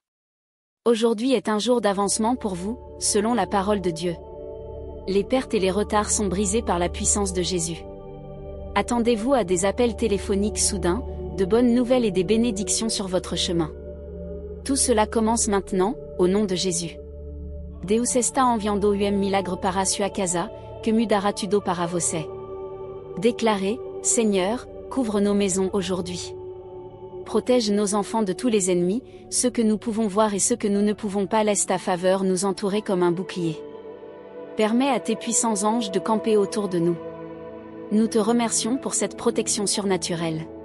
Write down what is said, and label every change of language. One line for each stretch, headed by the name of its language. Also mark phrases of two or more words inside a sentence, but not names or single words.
French: Aujourd'hui est un jour d'avancement pour vous, selon la parole de Dieu. Les pertes et les retards sont brisés par la puissance de Jésus. Attendez-vous à des appels téléphoniques soudains, de bonnes nouvelles et des bénédictions sur votre chemin. Tout cela commence maintenant, au nom de Jésus.
Portuguese: Deus esta enviando milagre para sua casa, que mudara tudo para você.
French: Déclarez, Seigneur, couvre nos maisons aujourd'hui. Protège nos enfants de tous les ennemis, ceux que nous pouvons voir et ceux que nous ne pouvons pas, laisse ta faveur nous entourer comme un bouclier. Permets à tes puissants anges de camper autour de nous. Nous te remercions pour cette protection surnaturelle.